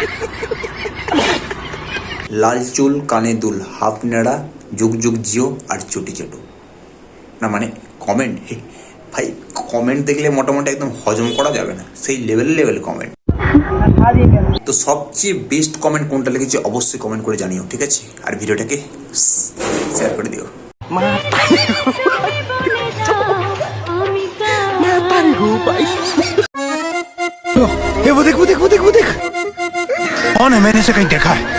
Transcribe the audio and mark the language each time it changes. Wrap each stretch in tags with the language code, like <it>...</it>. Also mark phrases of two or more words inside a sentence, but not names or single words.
<bn>লাল চুল কানে দুল, হাফ নেড়া, যুগ যুগ জিও আর চুটি চেটো। না মানে কমেন্ট, ভাই কমেন্ট দেখলে মোটামুটি একদম হজম করা যাবে না, সেই</bn> <en>level comment.</en> <bn>তো সবচেয়ে</bn> <en>best comment</en> <bn>কোনটা লিখেছে অবশ্যই কমেন্ট করে জানিও, ঠিক আছে? আর ভিডিওটাকে শেয়ার করে দিও।</bn> <id>Mata nih gue pak.</id> <hi>वो देख कौन है? मैंने इसे कहीं देखा है।</hi>